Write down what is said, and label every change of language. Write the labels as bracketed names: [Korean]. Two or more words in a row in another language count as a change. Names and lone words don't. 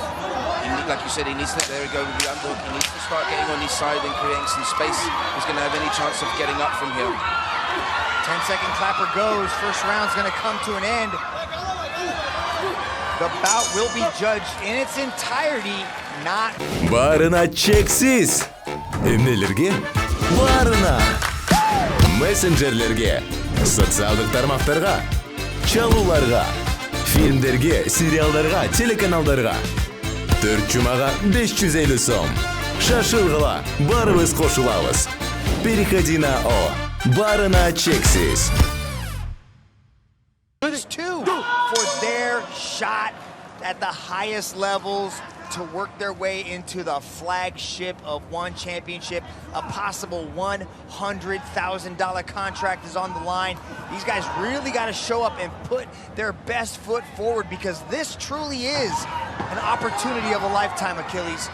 [English] Like you said, he needs to, there we go with the underhook, he needs to start getting on his side and creating some space. He's going to have any chance of getting up from here. 10-second clapper goes. First round's going to come to an end. The bout will be judged in its entirety, not... [Kyrgyz] Барына чексиз. Эмнелерге? Барына. Мессенджерлерге, социалдык тармактарга, чалууларга, фильмдерге, сериалдарга, телеканалдарга. 4 жумага 550 сом. Шашылгыла, барыбыз кошулабыз. [Russian] Переходи на [Kyrgyz] О. Барына чексиз. [English] These two for their shot at the highest levels to work their way into the flagship of one championship. A possible $100,000 contract is on the line. These guys really got to show up and put their best foot forward, because this truly is an opportunity of a lifetime, Achilles.